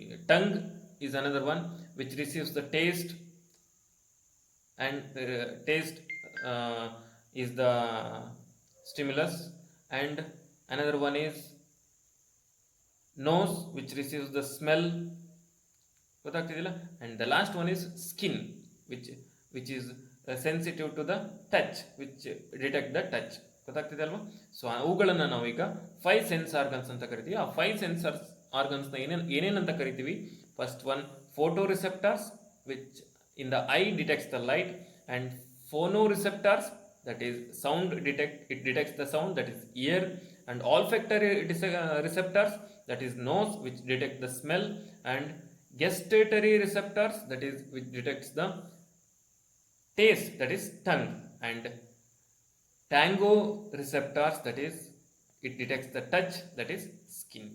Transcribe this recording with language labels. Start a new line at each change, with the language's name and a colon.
English: tongue is another one which receives the taste, and taste is the stimulus, and another one is nose which receives the smell.
Kannada: ಗೊತ್ತಾಗ್ತಿದಿಲ್ಲ?
English: and the last one is skin which is sensitive to the touch, which detect the touch.
Kannada: ಗೊತ್ತಾಗ್ತಿದೆ ಅಲ್ವಾ? So ಅವುಗಳನ್ನು ನಾವೀಗ 5 sense organs ಅಂತ ಕರಿತೀವಿ. ಆ 5 sensors ಆರ್ಗನ್ಸ್ನ ಏನೇನಂತ ಕರಿತೀವಿ?
English: First one photo receptors which in the eye detects the light, and phono receptors that is sound it detects the sound, that is ear, and olfactory receptors, that is nose, which detects the smell, and gustatory receptors, that is which detects the taste, that is tongue, and tango receptors, that is it detects the touch, that is skin.